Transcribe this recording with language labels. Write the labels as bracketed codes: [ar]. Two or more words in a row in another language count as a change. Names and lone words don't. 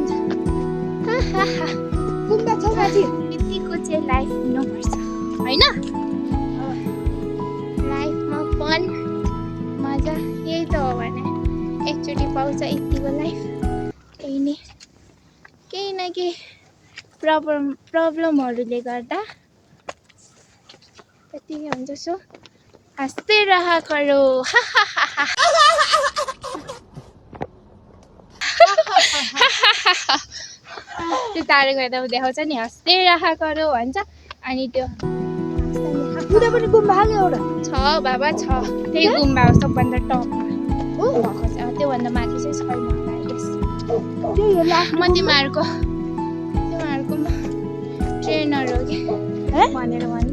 [ne] यतिको चाहिँ लाइफ हुनुपर्छ होइन लाइफमा फन मजा यही त हो भने एकचोटि पाउँछ यतिको लाइफ केही न केही प्रब्लमहरूले गर्दा त्यति हुन्छ सो हाँस्दै [hi] रहा करो [ne] त्यो टाढो गएर देखाउँछ नि हाँस्दै [hi] रहा करो [ne] भन्छ अनि त्यो पनि गुम्बा एउटा छ बाबा छ त्यही गुम्बा हो सबभन्दा टपमा भएको छ त्योभन्दा माथि चाहिँ छैन म तिमीहरूको ट्रेनर हो कि भनेर भन्ने